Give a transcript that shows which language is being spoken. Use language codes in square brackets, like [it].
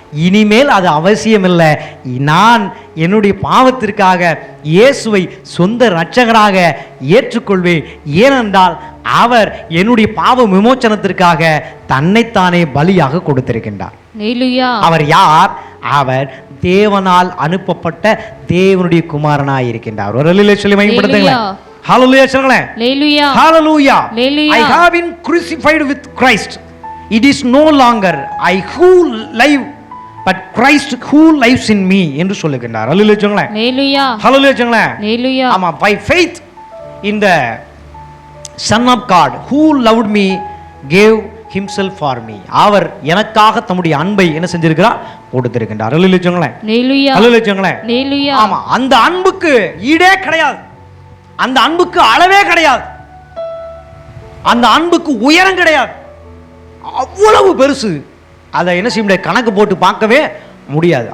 [ta] இனிமேல் அது அவசியம் இல்லை. நான் என்னுடைய பாவத்திற்காக இயேசுவை சொந்த இரட்சகராக ஏற்றுக்கொள்வேன். ஏனென்றால் அவர் என்னுடைய பாவ விமோச்சனத்திற்காக தன்னைத்தானே பலியாக கொடுத்திருக்கின்றார். அவர் யார்? அவர் தேவனால் அனுப்பப்பட்ட தேவனுடைய குமாரனாய் இருக்கின்றார். ஒரு அல்லேலூயா சொல்லி மகிமைப்படுத்துங்களேன். ஹல்லேலூயா சொல்லுங்களேன். ஹல்லேலூயா. [en] I have been crucified with Christ. It is no longer I who live but Christ who lives in me [ta] என்று சொல்லுகின்றார். அல்லேலூயா சொல்லுங்களேன். ஹல்லேலூயா சொல்லுங்களேன். [en] ஆமா, by faith in the Son of God who loved me gave himself for me. [ta] அவர் எனக்காக தம்முடைய அன்பை என்ன செஞ்சிருக்கிறார், கொடுத்திருக்கின்றார். அல்லேலூயா சொல்லுங்களேன். ஹல்லேலூயா சொல்லுங்களேன். ஆமா, அந்த அன்புக்கு ஈடே கிடையாது, அந்த அன்புக்கு அளவே கிடையாது, அந்த அன்புக்கு உயரம் கிடையாது. அவ்வளவு பெருசு, அதை என்ன செய்ய முடியாது, கணக்கு போட்டு பார்க்கவே முடியாது.